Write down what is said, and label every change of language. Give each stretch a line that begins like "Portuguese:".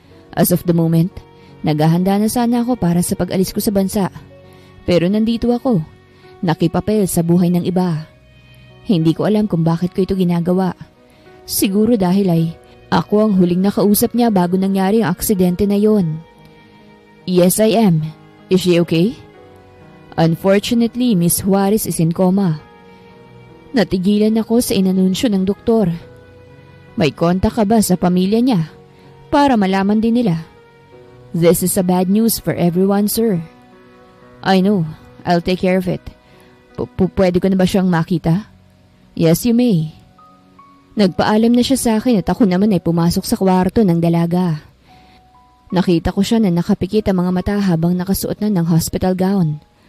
English: As of the moment,
Filipino: naghahanda na sana ako para sa pag-alis ko sa bansa. Pero nandito ako, nakipapel sa buhay ng iba. Hindi ko alam kung bakit ko ito ginagawa. Siguro dahil ay ako ang huling nakausap niya bago nangyari ang aksidente na yon.
English: Yes, I am. Is she okay? Unfortunately, Miss Juarez is in coma.
Filipino: Natigilan ako sa inanunsyo ng doktor. May kontak ka ba sa pamilya niya? Para malaman din nila.
English: This is a bad news for everyone, sir. I know. I'll take care of it.
Filipino: Pwede ko na ba siyang makita?
English: Yes, you may.
Filipino: Nagpaalam na siya sa akin at ako naman ay pumasok sa kwarto ng dalaga. Nakita ko siya na nakapikit ang mga mata habang nakasuot na ng hospital gown.